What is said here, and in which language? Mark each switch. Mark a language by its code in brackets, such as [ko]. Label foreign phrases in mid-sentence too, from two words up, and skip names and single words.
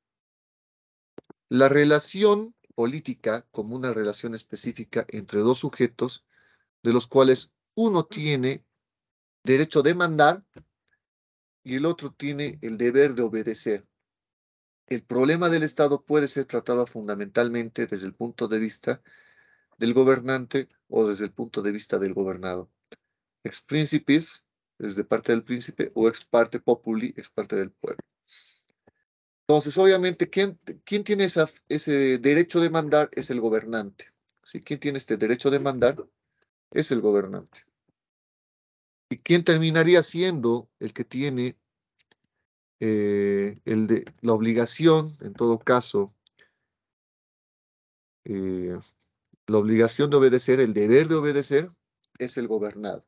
[es] La relación política como una relación específica entre dos sujetos, de los cuales uno tiene derecho de mandar y el otro tiene el deber de obedecer. el problema del Estado puede ser tratado fundamentalmente desde el punto de vista del gobernante o desde el punto de vista del gobernado. [la] Ex principis, [es] desde parte del príncipe, o [la] ex parte populi, ex parte [es] del pueblo. Entonces, obviamente, ¿quién tiene ese derecho de mandar? Es el gobernante. ¿Sí? ¿Quién tiene este derecho de mandar? Es el gobernante. ¿Y quién terminaría siendo el que tiene la obligación, en todo caso, eh, la obligación de obedecer, el deber de obedecer, es el gobernado?